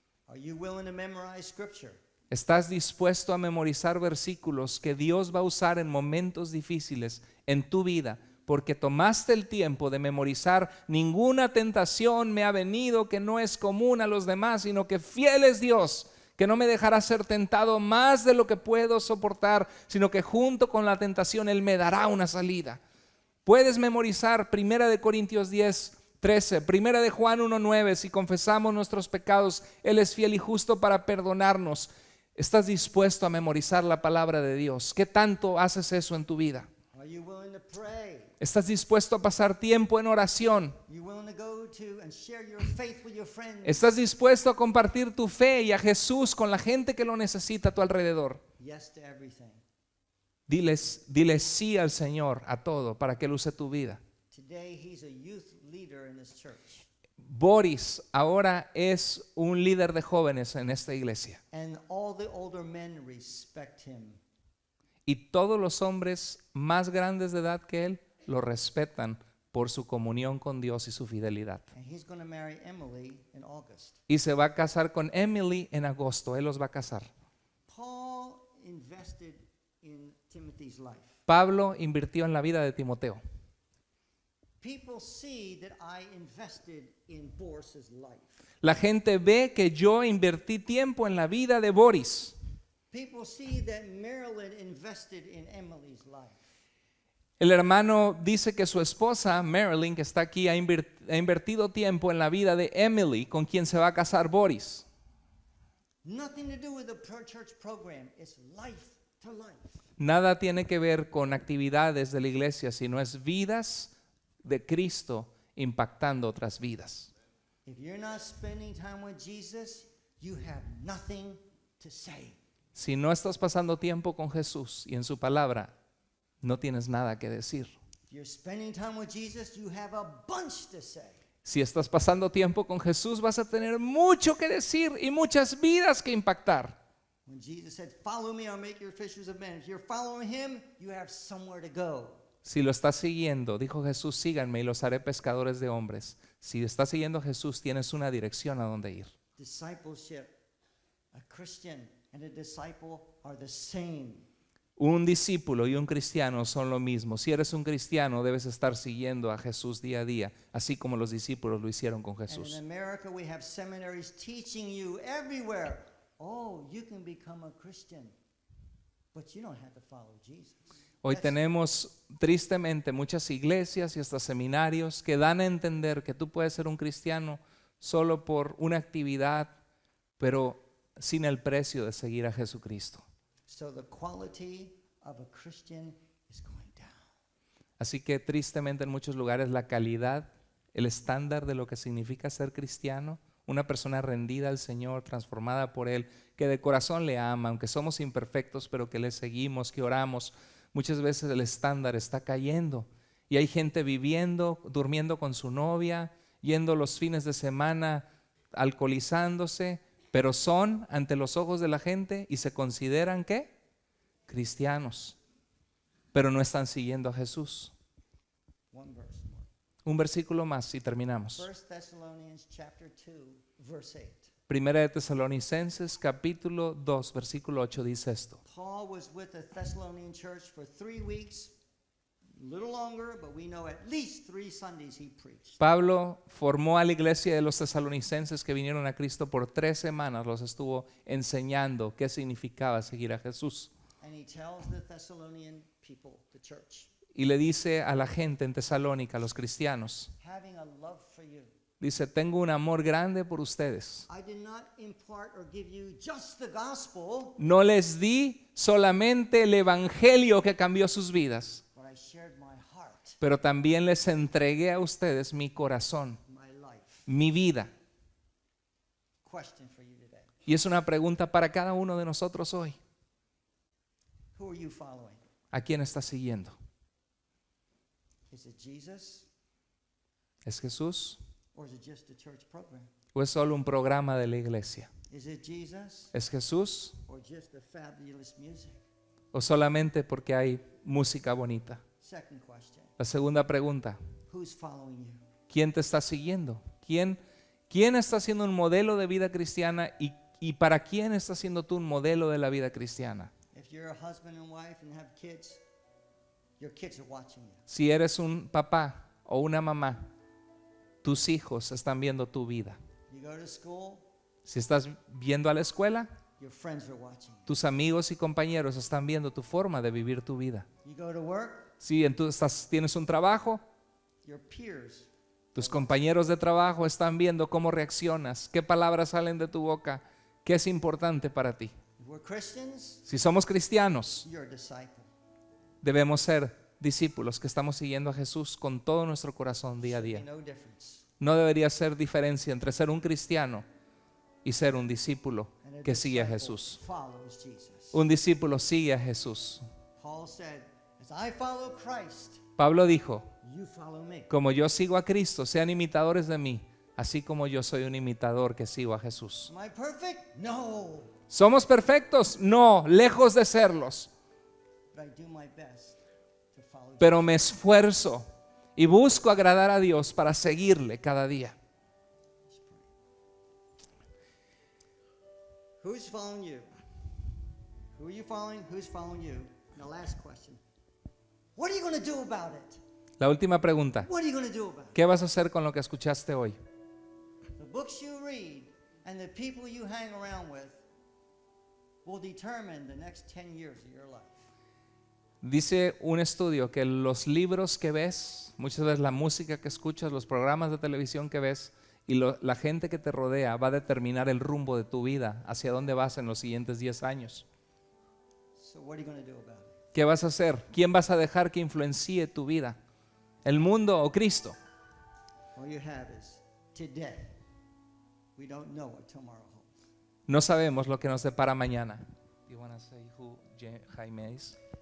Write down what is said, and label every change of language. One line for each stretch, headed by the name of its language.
English: Are you willing to memorize scripture?
Spanish: ¿Estás dispuesto a memorizar versículos que Dios va a usar en momentos difíciles en tu vida? Porque tomaste el tiempo de memorizar, ninguna tentación me ha venido que no es común a los demás, sino que fiel es Dios, que no me dejará ser tentado más de lo que puedo soportar, sino que junto con la tentación Él me dará una salida. Puedes memorizar 1 Corintios 10:13, 1 Juan 1:9, si confesamos nuestros pecados, Él es fiel y justo para perdonarnos. ¿Estás dispuesto a memorizar la palabra de Dios? ¿Qué tanto haces eso en tu vida?
English: Are you willing to pray?
Spanish: ¿Estás dispuesto a pasar tiempo en oración?
English: You willing to go to and share your faith with your friends?
Spanish: ¿Estás dispuesto a compartir tu fe y a Jesús con la gente que lo necesita a tu alrededor?
English: Yes to everything.
Spanish: Dile sí al Señor a todo para que Él use tu vida.
English: Today he's a youth leader in this church.
Spanish: Boris ahora es un líder de jóvenes en esta iglesia.
English: And all the older men respect him.
Spanish: Y todos los hombres más grandes de edad que él lo respetan por su comunión con Dios y su fidelidad.
English: And he's going to marry Emily in August.
Spanish: Y se va a casar con Emily en agosto. Él los va a casar.
English: Paul invested in Timothy's life.
Spanish: Pablo invirtió en la vida de Timoteo.
English: People see that I invested in Boris's life.
Spanish: La gente ve que yo invertí tiempo en la vida de Boris.
English: People see that Marilyn invested in Emily's life.
Spanish: El hermano dice que su esposa, Marilyn, que está aquí, ha invertido tiempo en la vida de Emily, con quien se va a casar Boris.
English: Nothing to do with the church program. It's life to life.
Spanish: Nada tiene que ver con actividades de la iglesia, sino es vidas de Cristo impactando otras vidas.
English: If you're not spending time with Jesus, you have nothing to say.
Spanish: Si no estás pasando tiempo con Jesús y en su palabra, no tienes nada que decir.
English: If you're spending time with Jesus, you have a bunch to say.
Spanish: Si estás pasando tiempo con Jesús, vas a tener mucho que decir y muchas vidas que impactar.
English: When Jesus said, "Follow me, I'll make you fishers of men." If you're following him, you have somewhere to go.
Spanish: Si lo estás siguiendo, dijo Jesús, síganme y los haré pescadores de hombres. Si estás siguiendo a Jesús, tienes una dirección a donde ir.
English: Discipleship. A Christian and a disciple are the same.
Spanish: Un discípulo y un cristiano son lo mismo. Si eres un cristiano, debes estar siguiendo a Jesús día a día, así como los discípulos lo hicieron con
English: And in
Spanish: Jesús.
English: America, we have seminaries teaching you everywhere. Oh, you can become a Christian, but you don't have to follow Jesus.
Spanish: Hoy
English: That's-
Spanish: tenemos tristemente muchas iglesias y hasta seminarios que dan a entender que tú puedes ser un cristiano solo por una actividad, pero sin el precio de seguir a Jesucristo.
English: So the quality of a Christian is going down.
Spanish: Así que tristemente en muchos lugares la calidad, el estándar de lo que significa ser cristiano, una persona rendida al Señor, transformada por Él, que de corazón le ama, aunque somos imperfectos, pero que le seguimos, que oramos, muchas veces el estándar está cayendo. Y hay gente viviendo, durmiendo con su novia, yendo los fines de semana, alcoholizándose, pero son ante los ojos de la gente y se consideran ¿qué? Cristianos, pero no están siguiendo a Jesús.
English: One verse more.
Spanish: Un versículo más y terminamos.
English: 1 Thessalonians chapter 2, verse 8.
Spanish: Primera de Tesalonicenses capítulo 2 versículo 8 dice esto.
English: Paul was with the Thessalonian church for 3 weeks, a little longer, but we know at least 3 Sundays he preached.
Spanish: Pablo formó a la iglesia de los tesalonicenses que vinieron a Cristo por 3 semanas, los estuvo enseñando qué significaba seguir a Jesús.
English: And he tells the Thessalonian people, the church,
Spanish: Y le dice a la gente en Tesalónica, a los cristianos,
English: having a love for you,
Spanish: dice, tengo un amor grande por ustedes.
English: I did not impart or give you just the gospel,
Spanish: No les di solamente el evangelio que cambió sus vidas,
English: but I shared my heart,
Spanish: pero también les entregué a ustedes mi corazón,
English: my life.
Spanish: mi vida.
English: Question for you today.
Spanish: Y es una pregunta para cada uno de nosotros hoy.
English: Who are you following?
Spanish: ¿A quién estás siguiendo?
English: Is it Jesus
Spanish: ¿Es Jesús
English: or is it just a church program?
Spanish: o es solo un programa de la iglesia?
English: Is it Jesus
Spanish: ¿Es Jesús
English: or just the fabulous music?
Spanish: o solamente porque hay música bonita?
English: Second question.
Spanish: La segunda pregunta,
English: Who's following you?
Spanish: ¿quién te está siguiendo? ¿Quién está siendo un modelo de vida cristiana y para quién estás siendo tú un modelo de la vida cristiana?
English: If you're a husband and wife and have kids, your kids are watching you.
Spanish: Si eres un papá o una mamá, tus hijos están viendo tu vida.
English: You go to school,
Spanish: Si estás viendo a la escuela,
English: your friends are watching you.
Spanish: tus amigos y compañeros están viendo tu forma de vivir tu vida.
English: You go to work,
Spanish: Si tienes un trabajo,
English: your peers.
Spanish: tus compañeros de trabajo están viendo cómo reaccionas, qué palabras salen de tu boca, qué es importante para ti.
English: If we're Christians,
Spanish: Si somos cristianos,
English: you're a disciple.
Spanish: debemos ser discípulos que estamos siguiendo a Jesús con todo nuestro corazón día a
English: Should be
Spanish: día.
English: no difference.
Spanish: No debería ser diferencia entre ser un cristiano y ser un discípulo
English: And a
Spanish: que sigue a
English: disciple
Spanish: Jesús.
English: follows Jesus.
Spanish: Un discípulo sigue a Jesús.
English: Paul said, as I follow Christ,
Spanish: Pablo dijo,
English: you follow me.
Spanish: como yo sigo a Cristo, sean imitadores de mí, así como yo soy un imitador que sigo a Jesús.
English: Am I perfect? No.
Spanish: ¿Somos perfectos? No, lejos de serlos. But I do my best to follow Pero me esfuerzo y busco agradar a Dios para seguirle cada día.
English: Who's following you? Who are you following? Who's following you? And the last question. What are you going to do about it?
Spanish: La última pregunta,
English: What are you going to do about it?
Spanish: ¿qué vas a hacer con lo que escuchaste hoy?
English: The books you read and the people you hang around with will determine the next 10 years of your life.
Spanish: Dice un estudio que los libros que ves, muchas veces la música que escuchas, los programas de televisión que ves y la gente que te rodea va a determinar el rumbo de tu vida, hacia dónde vas en los siguientes 10 años.
English: So what are you going to do about it?
Spanish: ¿Qué vas a hacer? ¿Quién vas a dejar que influencie tu vida? ¿El mundo o Cristo?
English: All you have is today. We don't know what tomorrow holds.
Spanish: No sabemos lo que nos depara mañana.
English: Do you want to say who Jaime is?